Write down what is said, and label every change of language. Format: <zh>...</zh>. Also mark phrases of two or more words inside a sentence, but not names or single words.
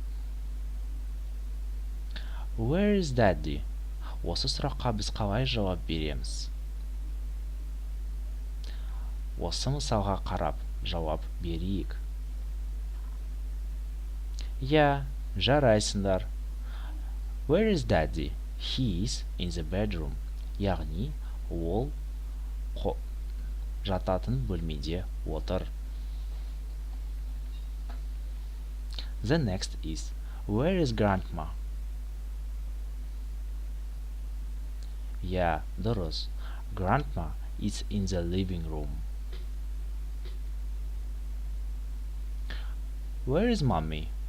<en>Where is daddy?</en> <kk>Осы сұраққа біз қалай жауап береміз? Осы мысалға қарап жауап берейік. Жарайсыңдар.</kk> <en>Where is daddy? He is in the bedroom.</en> <kk>Яғни ол жататын бөлмеде отыр.</kk> <en>The next is where is grandma?</en> <kk>Yeah, дұрыс.</kk> <en>Grandma is in the living room. Where is mommy?</en>